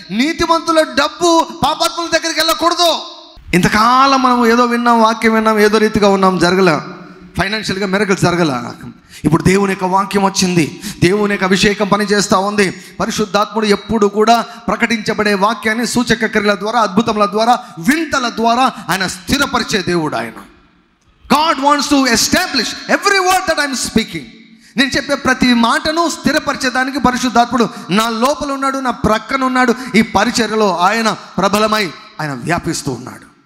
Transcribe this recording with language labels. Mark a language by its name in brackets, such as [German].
[Telugu] నీతిమంతుల డబ్బు పాపాత్ముల దగ్గరికి వెళ్ళకూడదు. ఇంతకాలం మనం ఏదో విన్నాం, వాక్యం విన్నాం, ఏదో రీతిగా ఉన్నాం, జరగల, ఫైనాన్షియల్గా మిరకల్స్ జరగల. ఇప్పుడు దేవుని యొక్క వాక్యం వచ్చింది, దేవుని యొక్క అభిషేకం పనిచేస్తూ ఉంది. పరిశుద్ధాత్ముడు ఎప్పుడు కూడా ప్రకటించబడే వాక్యాన్ని సూచక క్రియల ద్వారా, అద్భుతముల ద్వారా, వింతల ద్వారా ఆయన స్థిరపరిచే దేవుడు ఆయన. [English] God wants to establish every word that I'm speaking. [Telugu] నేను చెప్పే ప్రతి మాటను స్థిరపరిచేదానికి పరిశుద్ధాత్ముడు నా లోపల ఉన్నాడు, నా ప్రక్కన ఉన్నాడు. ఈ పరిచర్యలో ఆయన ప్రబలమై ఆయన వ్యాపిస్తూ ఉన్నాడు.